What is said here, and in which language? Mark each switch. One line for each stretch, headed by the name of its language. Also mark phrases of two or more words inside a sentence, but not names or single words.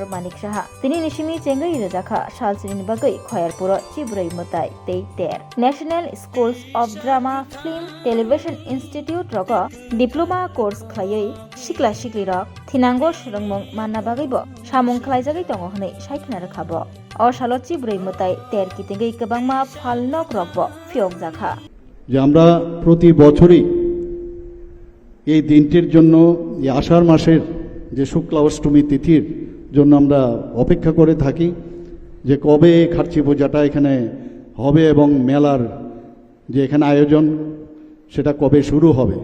Kok Borok: Manik Saha Tini Nishimi Chengai Rejakha Salsini Bagai Khoyarpuro Cibrei Mutai Tei Ter National Schools of Drama Film Television Institute Rogo
English: Diploma Course
Kok Borok: Khlaioi Sikla Sikli Rok Thinango Surungmung Manna Bagai Bo Samung Khlaijagai Tongo Hone Shaikna Rekhabo O Salo Cibrei Mutai Ter Kitingai Kabangma Phalnok Rokbo Fiok Jakha
Bangla: যে আমরা প্রতি বছরই এই দিনটির জন্য এই আষাঢ় মাসের যে শুক্লা অষ্টমী তিথির জন্য আমরা অপেক্ষা করে থাকি যে কবে খার্চি পূজাটা এখানে হবে এবং মেলার যে এখানে আয়োজন সেটা কবে শুরু হবে।